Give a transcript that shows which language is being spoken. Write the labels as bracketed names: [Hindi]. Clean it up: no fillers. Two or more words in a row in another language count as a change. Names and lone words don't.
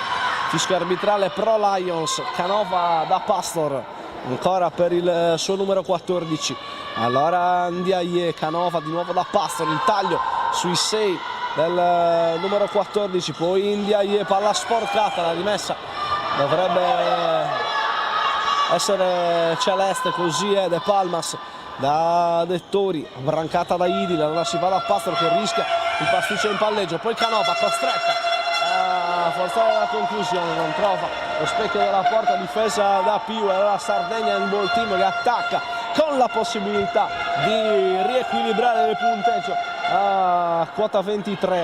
[Italian] Fischio arbitrale pro Lions. Canova da Pastor, ancora per il suo numero 14. Allora Ndiaye, Canova di nuovo da Pastor, il taglio sui 6 del numero 14, poi Ndiaye, palla sporcata, la rimessa dovrebbe essere celeste, così è. De Palmas da Dettori, brancata da Idil, allora si va da Pastor che rischia il pasticcio in palleggio, poi Canova costretta a forzare la conclusione, non trova lo specchio della porta difesa da Piu. Allora Sardegna Handball Team che attacca con la possibilità di riequilibrare il punteggio a quota 23.